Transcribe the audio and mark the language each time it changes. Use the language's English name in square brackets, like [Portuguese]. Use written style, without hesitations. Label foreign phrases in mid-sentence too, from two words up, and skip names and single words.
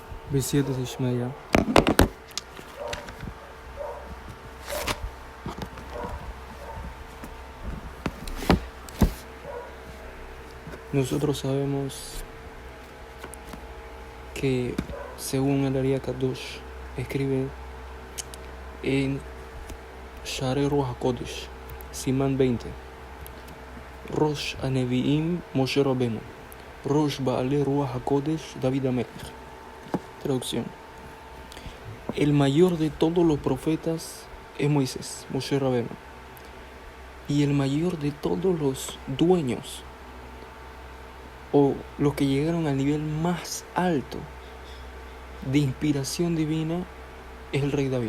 [English] Besides Ishmael. [Spanish] Nosotros sabemos que según el Ari Kadosh escribe en Share Ruach HaKodesh, Simán 20, [Hebrew] ראש הנביאים משה רבינו, ראש בעלי רוח הקודש דוד המלך. [Spanish] Traducción: el mayor de todos los profetas es Moisés, Moshe Rabbeinu, y el mayor de todos los dueños o los que llegaron al nivel más alto de inspiración divina es el rey David.